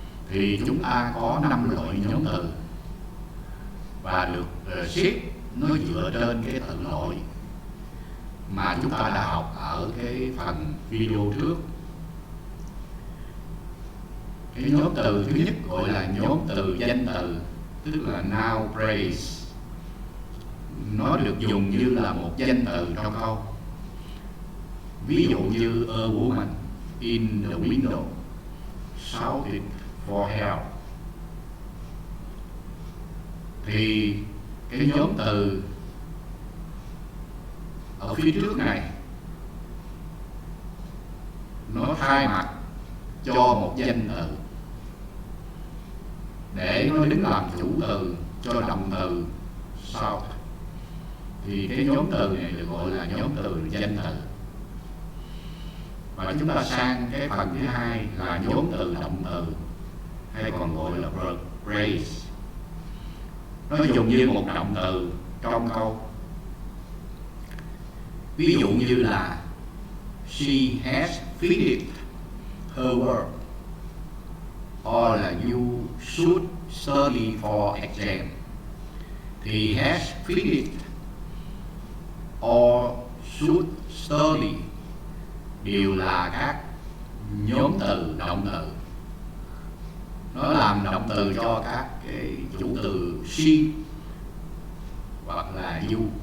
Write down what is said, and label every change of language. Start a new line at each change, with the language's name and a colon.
Vietnamese: Thì chúng ta có 5 loại nhóm từ và được xếp nó dựa trên cái tự loại mà chúng ta đã học ở cái phần video trước. Cái nhóm từ thứ nhất gọi là nhóm từ danh từ, tức là noun phrase. Nó được dùng như là một danh từ trong câu. Ví dụ như
English: a woman in the window shouted for help.
Vietnamese: Thì cái nhóm từ ở phía trước này nó thay mặt cho một danh từ để nó đứng làm chủ từ cho động từ shout. Thì cái nhóm từ này được gọi là nhóm từ danh từ. Và chúng ta sang cái phần thứ hai là nhóm từ động từ, hay còn gọi là phrase. Nó dùng như một động từ trong câu. Ví dụ như là
English: she has finished her work, or
Vietnamese: là
English: you should study for exam.
Vietnamese: Thì
English: has finished or should study
Vietnamese: đều là các nhóm từ động từ. Nó làm động từ cho các cái chủ từ she hoặc là you.